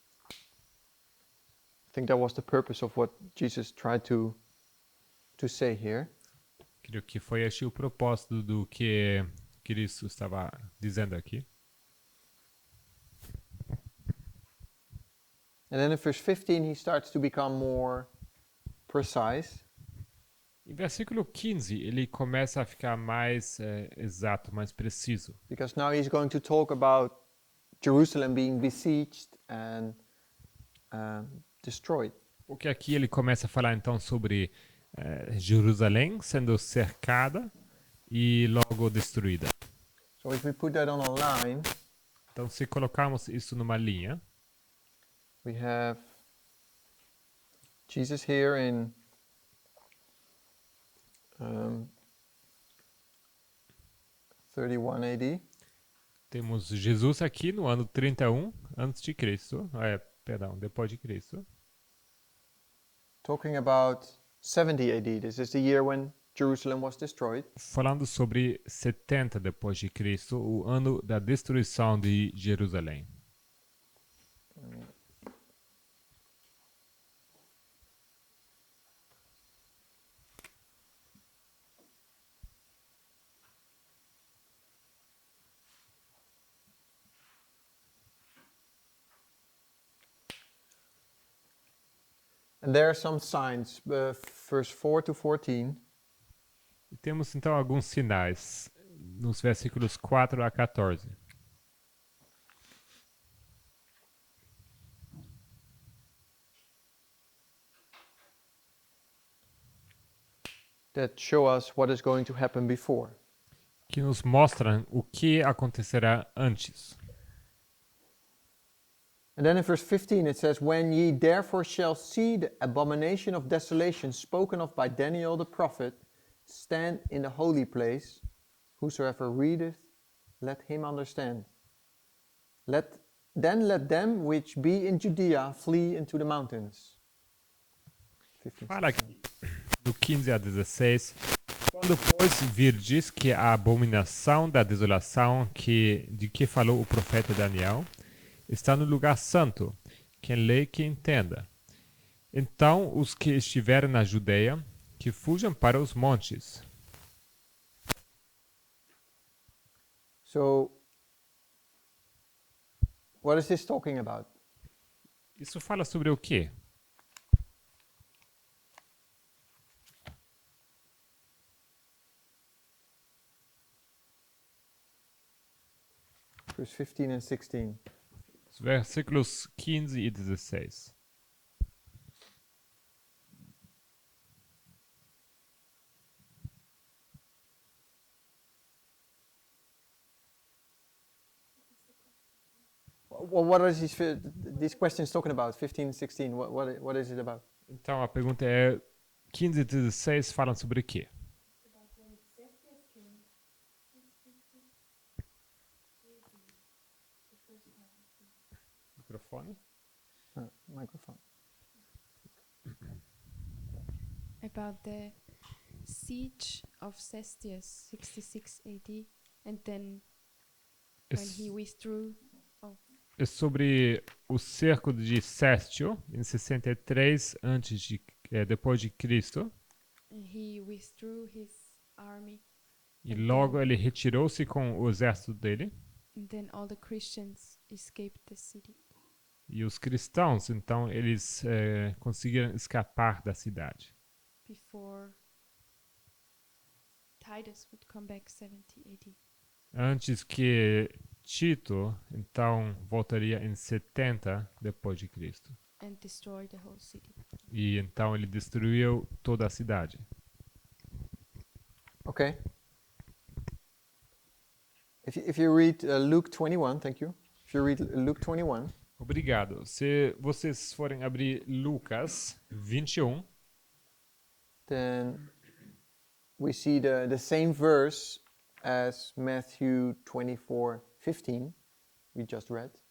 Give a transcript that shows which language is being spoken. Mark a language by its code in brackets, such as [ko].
[en] I think that was the purpose of what Jesus tried to say here. [pt] Creio que foi este o propósito do que Cristo estava dizendo aqui. [en] And then in verse 15 he starts to become more precise. [pt] Em versículo 15, ele começa a ficar mais exato, mais preciso. [en] Because now he's going to talk about Jerusalem being besieged and destroyed. [pt] Porque aqui ele começa a falar então sobre Jerusalém sendo cercada e logo destruída. [en] So if we put that on a line, [pt] Então, se colocarmos isso numa linha, [en] we have Jesus here in 31 AD. [pt] temos Jesus aqui no ano 31 antes de Cristo, depois de Cristo. [en] Talking about 70 AD. This is the year when Jerusalem was destroyed. [pt] Falando sobre 70 depois de Cristo, o ano da destruição de Jerusalém. [en] And there are some signs, verse 4 to 14. [pt] E temos então alguns sinais nos versículos 4 a 14. [en] That show us what is going to happen before. [pt] Que nos mostram o que acontecerá antes. [en] And then in verse 15 it says, when ye therefore shall see the abomination of desolation spoken of by Daniel the prophet, stand in the holy place, whosoever readeth, let him understand. Let them which be in Judea flee into the mountains. 15. [pt] Fala aqui, do 15 a 16. Quando, pois, virdes que a abominação da desolação de que falou o profeta Daniel está no lugar santo, quem lê que entenda. Então os que estiverem na Judeia, que fujam para os montes. [en] So, what is this talking about? [pt] Isso fala sobre o quê? [en] Verse 15 and 16. [pt] Os versículos 15 e 16. [en] Well, what are these questions talking about? 15 and 16. What is it about? [pt] Então a pergunta é: 15 e 16 falam sobre o quê? Microfone? [en] Microphone. About the siege of Cestius, 66 AD, and then when he withdrew. [pt] É sobre o cerco de Céstio em 63 depois de Cristo. [en] And he withdrew his army. [pt] E logo ele retirou-se com o exército dele. [en] And then all the Christians escaped the city. [pt] E os cristãos, então, eles conseguiram escapar da cidade. [en] Before Titus would come back 70 AD. [pt] Antes que Tito, então, voltaria em 70 depois de Cristo. [en] And destroy the whole city. [pt] E então ele destruiu toda a cidade. [en] Okay. If you read Luke 21, thank you. if you read Luke 21, [pt] Obrigado. Se vocês forem abrir Lucas 21, [en] then we see the same verse as Matthew 24:15 we just read.